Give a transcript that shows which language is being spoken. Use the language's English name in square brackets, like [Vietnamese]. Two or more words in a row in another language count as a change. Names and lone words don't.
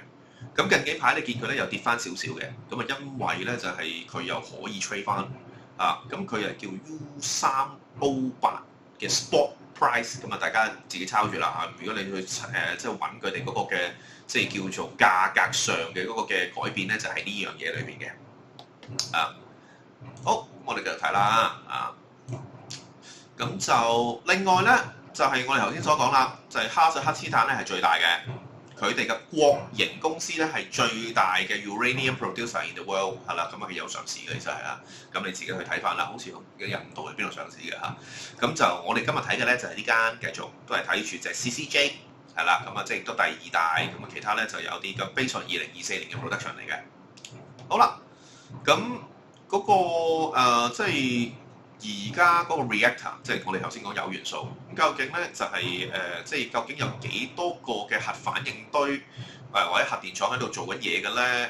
[Cantonese] 咁近幾排你見佢咧又跌翻少少嘅，咁因為咧就係佢又可以 trade 翻咁佢係叫 U3O8 嘅 [English] spot price， [Cantonese] 咁大家自己抄住啦如果你去即係揾佢哋嗰個嘅即係叫做價格上嘅嗰個嘅改變咧，就係呢樣嘢裏邊嘅好，我哋繼續睇啦咁就另外咧就係我哋頭先所講啦，就係哈薩克斯坦咧係最大嘅。佢哋嘅國營公司咧係最大嘅 [English] uranium producer in the world [Cantonese] 係啦，咁佢有上市嘅，其實係咁你自己去睇翻啦，好似印度喺邊度上市嘅咁就我哋今日睇嘅咧就係呢間，繼續都係睇住隻 CCJ 係啦，咁即係都第二大，咁其他咧就有啲咁 [English] based on [Cantonese] 2024 年嘅 production 嚟嘅。好啦，咁嗰個即係而家嗰個 reactor， 即係我哋頭先講鈾元素，究竟咧就係即係究竟有幾多個嘅核反應堆或者核電廠喺度做緊嘢嘅咧？